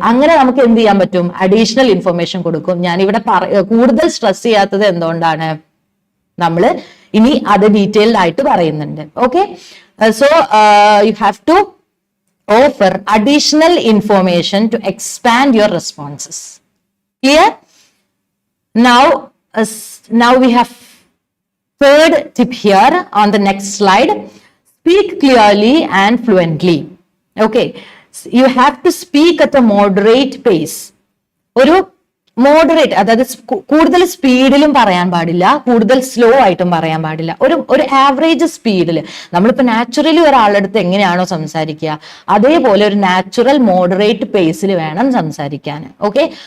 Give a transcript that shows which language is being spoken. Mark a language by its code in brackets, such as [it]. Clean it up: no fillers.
[ml] അങ്ങനെ നമുക്ക് എന്ത് ചെയ്യാൻ പറ്റും, അഡീഷണൽ ഇൻഫർമേഷൻ കൊടുക്കും. ഞാനിവിടെ കൂടുതൽ സ്ട്രെസ് ചെയ്യാത്തത് എന്തുകൊണ്ടാണ്, നമ്മൾ ഇനി അത് ഡീറ്റെയിൽഡ് ആയിട്ട് പറയുന്നുണ്ട്. Okay. [en] So you have to offer additional information to expand your responses. Clear? Now we have third tip here on the next slide. Speak clearly and fluently. Okay. You have to speak at a moderate pace. [ml] ഒരു moderate, അതായത് കൂടുതൽ സ്പീഡിലും പറയാൻ പാടില്ല, കൂടുതൽ slow ആയിട്ടും പറയാൻ പാടില്ല. ഒരു ആവറേജ് സ്പീഡിൽ. നമ്മളിപ്പോ നാച്ചുറലി ഒരാളടുത്ത് എങ്ങനെയാണോ സംസാരിക്കുക അതേപോലെ ഒരു നാച്ചുറൽ മോഡറേറ്റ് പേസിൽ വേണം സംസാരിക്കാൻ. ഓക്കെ.